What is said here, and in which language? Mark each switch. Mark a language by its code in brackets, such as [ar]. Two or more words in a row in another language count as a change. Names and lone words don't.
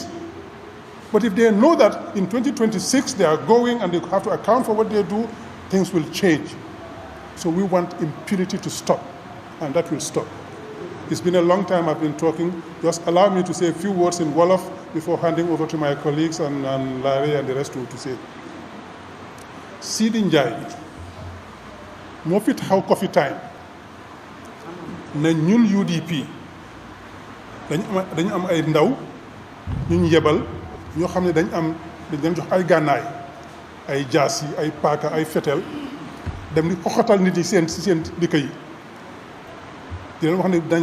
[en] But if they know that in 2026 they are going and they have to account for what they do, things will change. So we want impunity to stop, and that will stop. It's been a long time I've been talking. Just allow me to say a few words in Wolof before handing over to my colleagues and Larry and the rest to say. [wo] Seedy Njie moo fi taxaw [en] coffee time [wo] na ñun UDP dañu am ay ndaw ñu yebal ñoo xam ne dañ leen jox ay gànnaay ay jaas yi ay paaka ay fetel dem di xoxatal nit yi seen dëkk yi di leen wax ne dañ